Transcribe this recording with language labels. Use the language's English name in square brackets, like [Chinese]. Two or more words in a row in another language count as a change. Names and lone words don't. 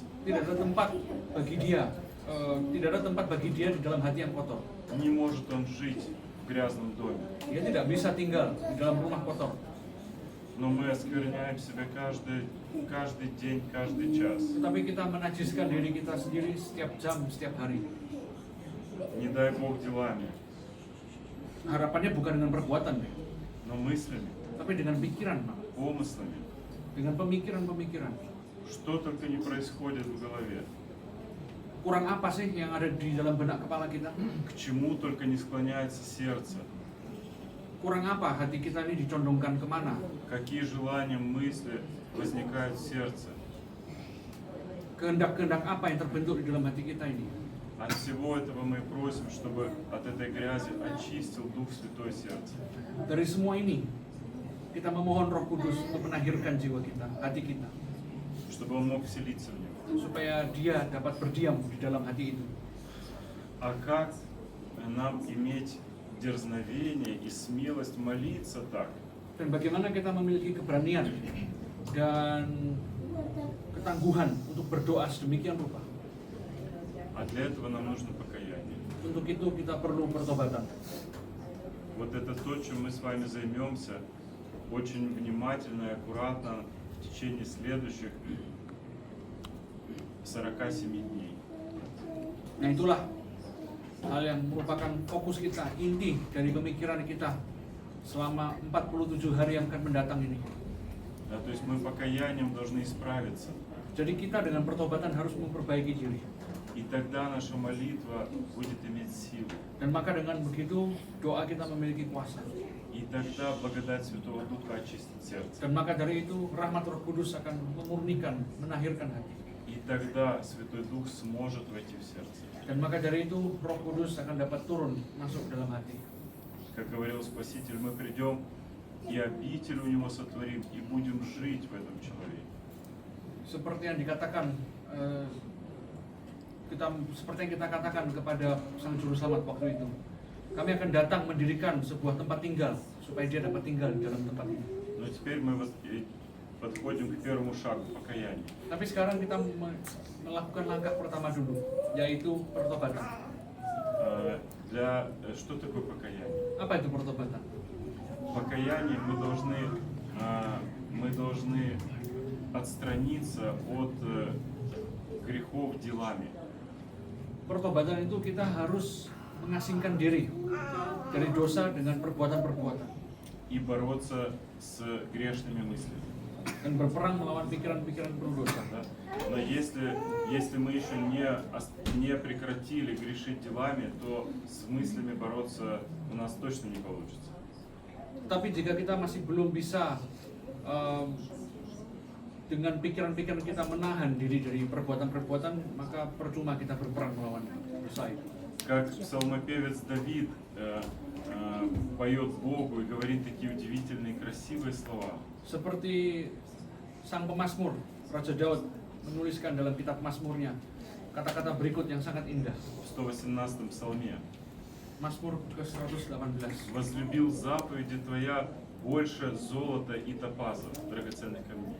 [Indonesian] Tidak ada tempat bagi dia, tidak ada tempat bagi dia di dalam hati yang kotor. [Russian] Не может он жить в грязном доме. [Indonesian] Dia tidak bisa tinggal di dalam rumah kotor. [Russian] Но мы оскверняем себя каждый день, каждый час. [Indonesian] Tetapi kita menajiskan diri kita sendiri setiap jam, setiap hari. [Russian] Не дай Бог делами, [Indonesian] Harapannya bukan dengan perbuatan, [Russian] но мыслями, [Indonesian] tapi dengan pikiran, Pak. [Russian] помыслами. [Indonesian] Dengan pemikiran-pemikiran. [Russian] Что только не происходит в голове. [Indonesian] Kurang apa sih yang ada di dalam benak kepala kita? [Russian] К чему только не склоняется сердце. [Indonesian] Kurang apa hati kita ini dicondongkan kemana? [Russian] Какие желания, мысли возникают в сердце. [Indonesian] Kehendak-kehendak apa yang terbentuk di dalam hati kita ini? [Russian] От всего этого мы просим, чтобы от этой грязи очистил Дух Святой сердце. [Indonesian] Dari semua ini, kita memohon Roh Kudus untuk menahirkan jiwa kita, hati kita, [Russian] Чтобы Он мог вселиться в него. [Indonesian] supaya Dia dapat berdiam di dalam hati itu. [Russian] А как нам иметь дерзновение и смелость молиться так? [Indonesian] Dan bagaimana kita memiliki keberanian dan ketangguhan untuk berdoa sedemikian rupa. [Russian] А для этого нам нужно покаяние. [Indonesian] Untuk itu kita perlu pertobatan. [Russian] Вот это то, чем мы с вами займемся очень внимательно и аккуратно в течение следующих 47 дней. [Indonesian] Nah itulah hal yang merupakan fokus kita, inti dari pemikiran kita selama 47 hari yang akan mendatang ini. [Russian] Да, то есть мы покаянием должны исправиться. [Indonesian] Jadi kita dengan pertobatan harus memperbaiki diri. [Russian] И тогда наша молитва будет иметь силу. [Indonesian] Dan maka dengan begitu doa kita memiliki kuasa. [Russian] И тогда благодать Святого Духа очистит сердце. [Indonesian] Dan maka dari itu rahmat Roh Kudus akan memurnikan, menahirkan hati. [Russian] И тогда Святой Дух сможет войти в сердце. [Indonesian] Dan maka dari itu Roh Kudus akan dapat turun masuk dalam hati. [Russian] Как говорил Спаситель, мы придем и обитель у Него сотворим, и будем жить в этом человеке. [Indonesian] Seperti yang dikatakan seperti yang kita katakan kepada Sang Juru Selamat waktu itu, kami akan datang mendirikan sebuah tempat tinggal supaya dia dapat tinggal di dalam tempat ini. [Russian] Но теперь мы подходим к первому шагу покаяния. [Indonesian] Tapi sekarang kita melakukan langkah pertama dulu, yaitu pertobatan. [Russian] Что такое покаяние? [Indonesian] Apa itu pertobatan? [Russian] Покаяние мы должны отстраниться от грехов делами. [Indonesian] Pertobatan itu kita harus mengasingkan diri dari dosa dengan perbuatan-perbuatan [Russian] И бороться с грешными мыслями. [Indonesian] dan berperang melawan pikiran-pikiran berdosa. [Russian] Да? Но если мы еще не прекратили грешить делами, то с мыслями бороться у нас точно не получится. [Indonesian] Tapi jika kita masih belum bisa dengan pikiran-pikiran kita menahan diri dari perbuatan-perbuatan, maka percuma kita berperang melawan dosa itu. [Russian] Как псалмопевец Давид поет Богу и говорит такие удивительные, красивые слова. [Indonesian] Seperti sang pemazmur, Raja Daud menuliskan dalam kitab Mazmurnya kata-kata berikut yang sangat indah. [Russian] В 118 псалме. [Indonesian] Mazmur ke-118. [Russian] «Возлюбил заповеди Твоя больше золота и топазов, драгоценных камней».